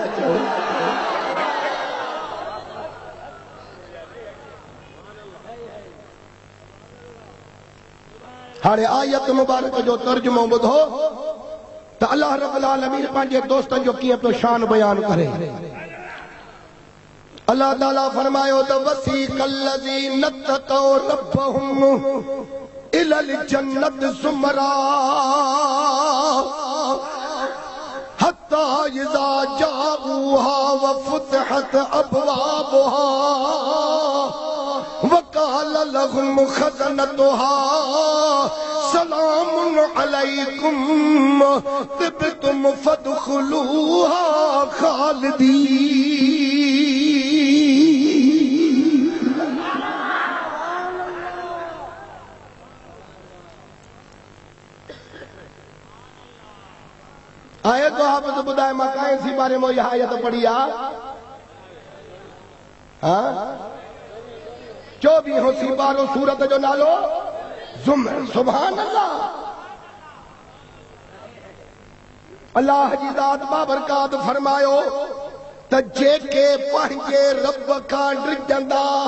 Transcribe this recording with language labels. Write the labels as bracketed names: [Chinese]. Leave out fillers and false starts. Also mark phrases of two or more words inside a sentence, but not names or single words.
[Sindhi] हाणे आयत मुबारक जो तर्जुमो ॿुधो त [Arabic] الله رب العالمين [Sindhi] पंहिंजे दोस्तनि जो कीअं पियो शान बयान करे अल्लाह ताला फरमायो त [Arabic] وسيق الذين اتقوا ربهم إلى الجنة زمرا حتى إذا جاءوها وفتحت أبوابها وقال لهم خزنتها سلام عليكم طبتم فادخلوها [Sindhi] खालिदीन आयत हाफ़िज़ ॿुधाए मां काहे सी बारे में इहा आयत पढ़ी आहे हाँ 24 सी बारो सूरत जो नालो ज़ुमर [Arabic] سبحان الله [Sindhi] अल्लाह जी ज़ात बाबरकात फरमायो त जेके पंहिंजे रब खां ड्रिजंदा